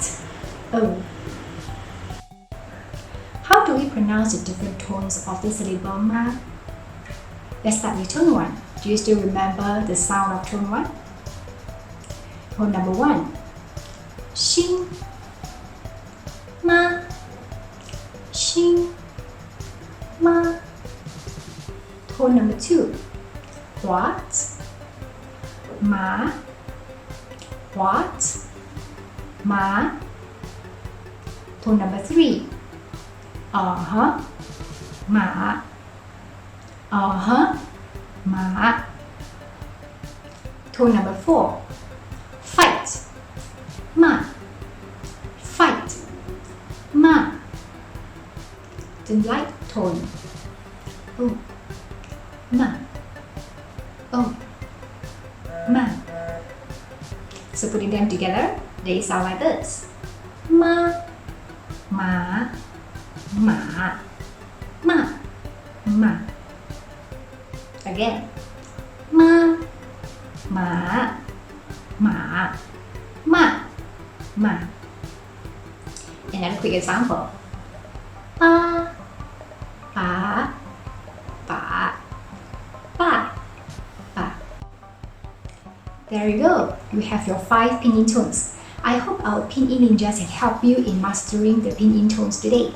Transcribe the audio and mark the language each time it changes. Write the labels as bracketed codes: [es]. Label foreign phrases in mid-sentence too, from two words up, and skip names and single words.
[en] Oh. How do we pronounce the different tones of the syllable ma? Let's start with tone 1. Do you still remember the sound of tone 1? Tone number 1. Shing, ma, shing, ma. Tone number 2. What, ma, what, ma. Tone number 3. Uh-huh, ma, uh-huh, ma. Tone number 4. Fight, ma, fight, ma. The light tone. Oh, ma, oh, ma. So putting them together, they sound like this. [zh] Ma, ma, ma, ma, ma. Again. Ma, ma, ma, ma, ma. [en] Another quick example. [zh] Pa, pa, pa, pa, pa. [en] There you go. You have your 5 pinyin tones. I hope our pinyin ninjas have helped you in mastering the pinyin tones today.